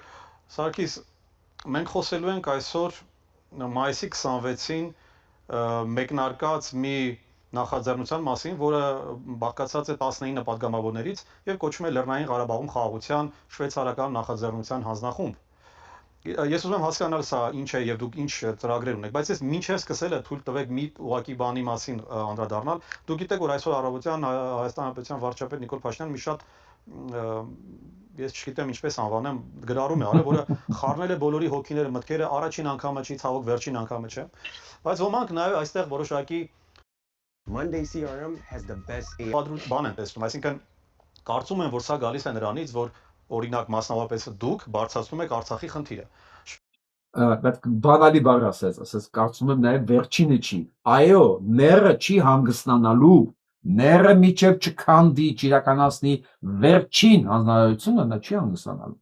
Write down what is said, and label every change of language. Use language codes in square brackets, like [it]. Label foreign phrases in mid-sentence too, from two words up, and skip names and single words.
[hy] Սարգիս, մենք խոսելու ենք այսօր մայիսի 26-ին մեկնարկած մի նախաձեռնության մասին, որը բաղկացած է 19 պատգամավորներից եւ կոչվում է Լեռնային Ղարաբաղում խաղաղության շվեյցարական նախաձեռնության հանձնախումբ։ Ես ուզում եմ հասկանալ սա ինչ է եւ դուք ինչ ծրագրեր ունեք, բայց ես մինչեւ սկսելը թույլ տվեք մի ուղղակի բանի մասին անդրադառնալ։ Դուք գիտեք, որ այսօր առավոտյան Հայաստան Հանրապետության վարչապետ Նիկոլ Փաշինյանը մի շատ ես չգիտեմ ինչպես անվանեմ, գրառում է արել, որը խառնել է բոլորի հոգիները, մտքերը, առաջին անգամը չի, ցավոք վերջին անգամը չէ։ Բայց ոմանք նաեւ այստեղ որոշակի [en] Monday CRM has the best [hy] բան են տեսնում, այսինքն կարծում եմ, որ սա գալիս է նրանից, որ օրինակ մասնավորապես դուք բարձրացնում եք Արցախի խնդիրը։ Բայց բանալի բառ ասես կարծում եմ նաև վերջինը չի։ Այո, ները չի հանգստանալու, ները միջև չքանդի, չիրականացնի վերջին հանձնարարությունը, նա չի հանգստանալու։